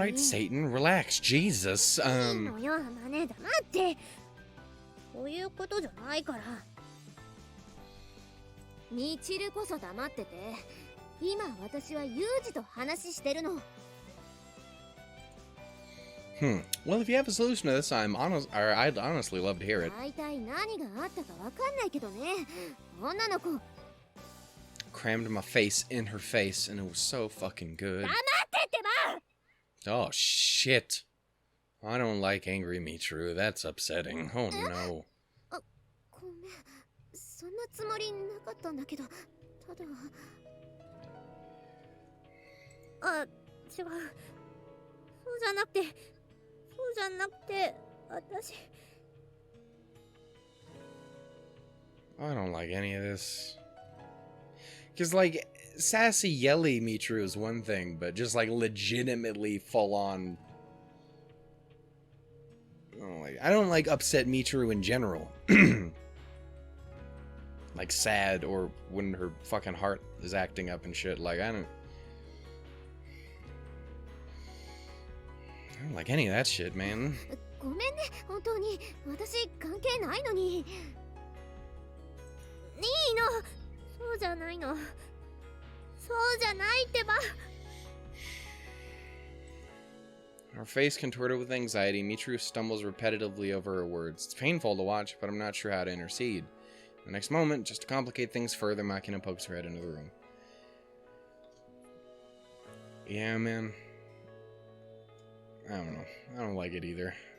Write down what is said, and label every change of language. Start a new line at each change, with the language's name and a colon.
English: Alright, Satan, relax. Jesus.
Japanese: いいのよ、あまね、黙って。そういうことじゃないから。ミチルこそ黙ってて。今私はユージと話してるの。
English: Well, if you have a solution to this, I'd honestly love to hear it.
Japanese: 大体何があったかわかんないけどね。女の子。
English: Crammed my face in her face, and it was so fucking good.
Japanese: 黙ってってば。
English: Oh shit! I don't like angry Michiru. That's upsetting. Oh no.
Japanese: ごめん。そんなつもりなかったんだけど、ただ。あ、違う。そうじゃなくて、私。
English: I don't like any of this. Cause like sassy yelly Michiru is one thing, but just like legitimately full on. I don't like upset Michiru in general. Like sad or when her fucking heart is acting up and shit. Like I don't like any of that shit, man.
Japanese: ごめんね、本当に。私関係ないのに。いいの。そうじゃないの。そうじゃないってば。
English: Her face contorted with anxiety, Michiru stumbles repetitively over her words. It's painful to watch, but I'm not sure how to intercede. The next moment, just to complicate things further, Makina pokes her head into the room. Yeah, man. I don't know. I don't like it either.